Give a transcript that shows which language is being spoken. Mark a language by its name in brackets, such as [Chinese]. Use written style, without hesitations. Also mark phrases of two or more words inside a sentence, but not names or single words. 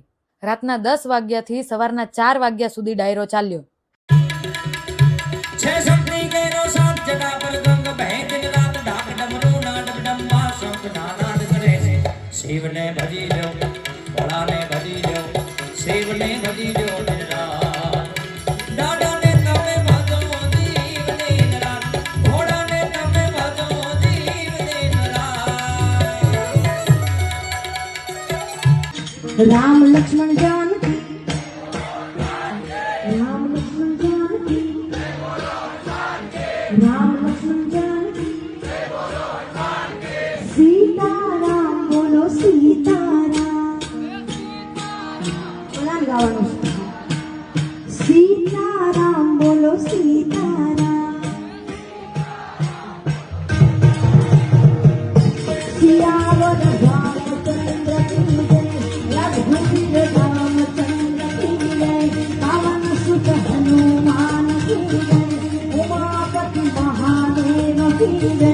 [Gujarati] રાતના 10 વાગ્યાથી સવારના 4 વાગ્યા સુધી ડાયરો ચાલ્યો. શિવને ભજી લો, ભોળાને ભજી લો, શિવને ભજી લો. [Hindi] राम लक्ष्मण जानकी, राम लक्ष्मण जानकी, राम लक्ष्मण जानकी, सीताराम बोलो सीताराम. [Gujarati] બોલા ગાવાનું [Hindi] सीताराम बोलो सीताराम. सियावर रामचंद्र की जय, रघुवीर रामचंद्र की जय, पवन सुत हनुमान की जय, उमापति महादेव की जय.